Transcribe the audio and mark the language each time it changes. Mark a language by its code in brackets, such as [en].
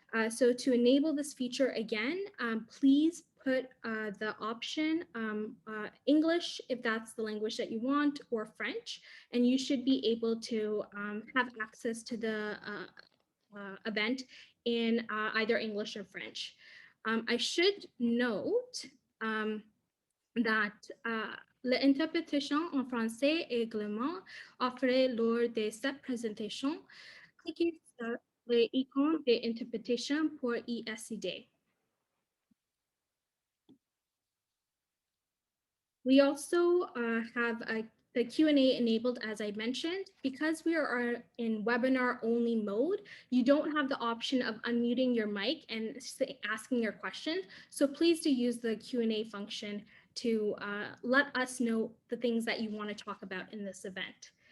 [en] So to enable this feature again, please put the option English if that's the language that you want, or French, and you should be able to have access to the event in either English or French. I should note that [fr] l'interprétation en français est également offrée lors de cette présentation. Cliquez sur l'icône d'interprétation pour y accéder. [en] We also have the Q&A enabled, as I mentioned. Because we are in webinar only mode, you don't have the option of unmuting your mic and asking your question. So please do use the Q&A function to let us know the things that you want to talk about in this event.